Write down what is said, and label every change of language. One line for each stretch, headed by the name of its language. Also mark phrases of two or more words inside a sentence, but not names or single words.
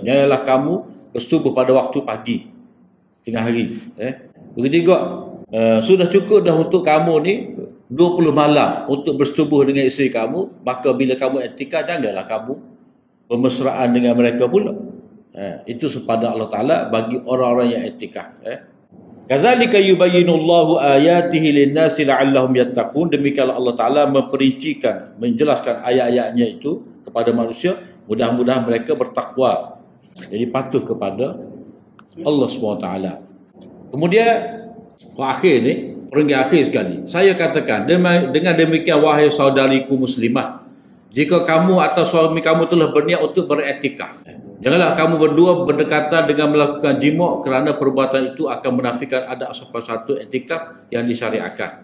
Malay: Janganlah kamu bersetubuh pada waktu pagi, tengah hari. Begitu juga sudah cukup dah untuk kamu ni 20 malam untuk bersetubuh dengan isteri kamu. Maka bila kamu i'tikaf, janganlah kamu bermesraan dengan mereka pula. Itu sepadan Allah Ta'ala bagi orang-orang yang i'tikaf.
Arabic: كذلك يبين الله آياته للناس لعلهم يتقون.
Malay: Demikianlah Allah Ta'ala memperincikan, menjelaskan ayat-ayatnya itu kepada manusia, mudah-mudahan mereka bertakwa. Jadi patuh kepada Allah SWT. Kemudian akhir ni, perenggan akhir sekali, saya katakan dengan demikian, wahai saudariku muslimah, jika kamu atau suami kamu telah berniat untuk beriktikaf, janganlah kamu berdua berdekatan dengan melakukan jima', kerana perbuatan itu akan menafikan ada salah satu iktikaf yang disyariatkan.